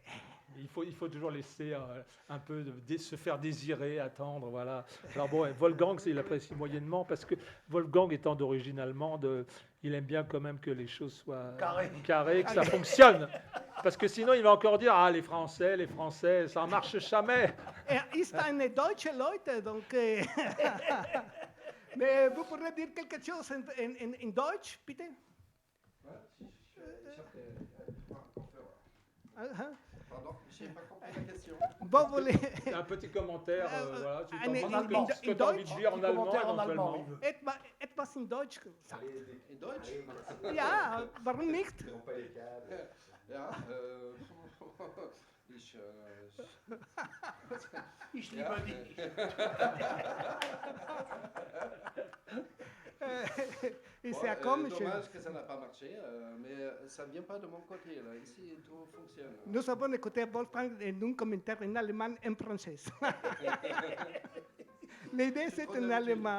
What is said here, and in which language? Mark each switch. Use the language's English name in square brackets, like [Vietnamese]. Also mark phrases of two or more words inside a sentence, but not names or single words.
[French] Il faut toujours laisser un peu se faire désirer, attendre, voilà. Alors bon, Wolfgang, il apprécie moyennement parce que Wolfgang étant d'origine allemande, il aime bien quand même que les choses soient carrées, que ça fonctionne. Parce que sinon, il va encore dire, les Français, ça ne marche jamais. [German] Ist eine deutsche Leute, [French] donc... Mais vous pourrez dire quelque chose en [German] Deutsch, bitte? [French] Pardon, je n'ai pas compris la question. Vous voulez... Un petit commentaire, voilà. Ce que tu as envie de dire en allemand, éventuellement. [German] Etwas in Deutsch gesagt. In Deutsch? Ja, warum nicht? Ja, Ich liebe dich. [French] Et c'est comme dommage que ça n'a pas marché, mais ça ne vient pas de mon côté. Là. Ici, tout fonctionne. Nous avons écouté Wolfgang en un commentaire en allemand et en français. L'idée, c'est en allemand.